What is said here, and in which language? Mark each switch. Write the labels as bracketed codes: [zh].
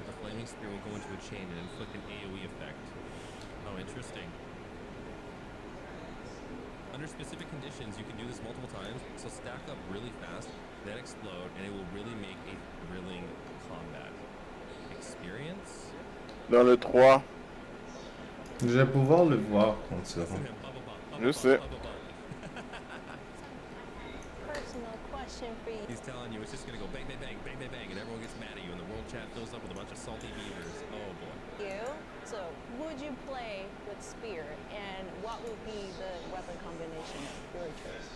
[en] The flaming spear will go into a chain and inflict an AoE effect. Oh, interesting. Under specific conditions, you can do this multiple times, so stack up really fast, then explode, and it will really make a thrilling combat experience. [fr] Dans le 3. Je vais pouvoir le voir quand ça. Je sais. [en] Personal question for you. He's telling you it's just gonna go bang, bang, bang, bang, bang, bang, and everyone gets mad at you, and the world chat fills up with a bunch of salty beavers. Oh boy. So, would you play with Spear, and what would be the weapon combination of your choice?